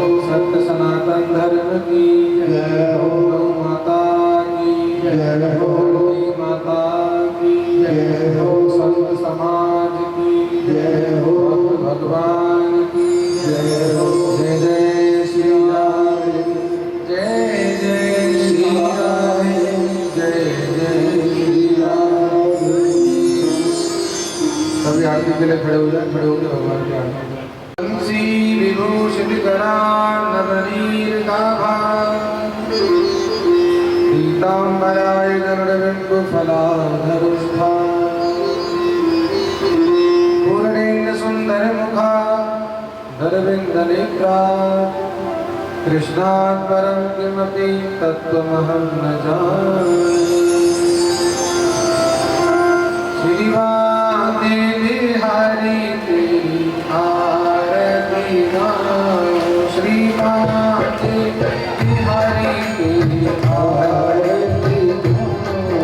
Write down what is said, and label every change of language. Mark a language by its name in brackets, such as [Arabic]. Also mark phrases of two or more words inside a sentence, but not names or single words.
[Hindi] सत्य सनातन धर्म की जय हो। गौ माता की जय हो। माता की जय हो। संत समाज की जय हो। भगवान की जय हो। जय जय श्री राम, जय जय श्री राम, जय जय श्री राम। सभी आरती के लिए खड़े हो जाए, खड़े होकर भगवान की आरती। [Sanskrit] तुलसी विभूषित कराननीरकाभा पीताम्बराय गरुडबिम्बफलाधरुष्ठा पूर्णेन सुन्दरमुखा धरविन्दनेत्रा कृष्णात् परं किमपि तत्त्वमहं न जाने। [Hindi] श्रीमाते बिहारी तेरी आरती गाओ। श्रीमाते बिहारी तेरी आरती गाओ।